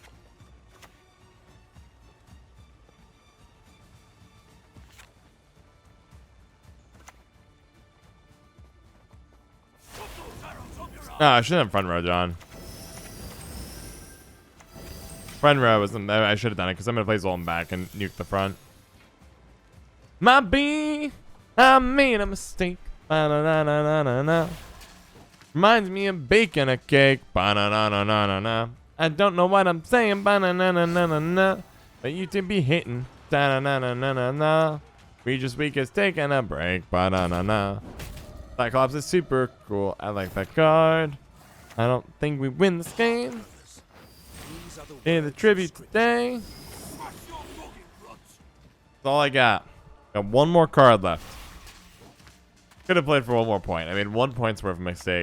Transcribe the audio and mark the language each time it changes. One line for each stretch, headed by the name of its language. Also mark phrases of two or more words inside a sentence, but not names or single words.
English: No, I shouldn't have front row, John. Front row wasn't. I should have done it because I'm gonna play Zoltan back and nuke the front. My B, I made a mistake. Ba-na-na-na-na-na. Reminds me of baking a cake. Ba-na-na-na-na-na. I don't know what I'm saying. Ba-na-na-na-na-na. But you to be hitting. Da-na-na-na-na-na. Regis Week is taking a break. Ba-na-na-na. Cyclops is super cool. I like that card. I don't think we win this game. In the tribute today. That's all I got. Got one more card left. Could have played for one more point. I mean, 1 point's worth of mistake.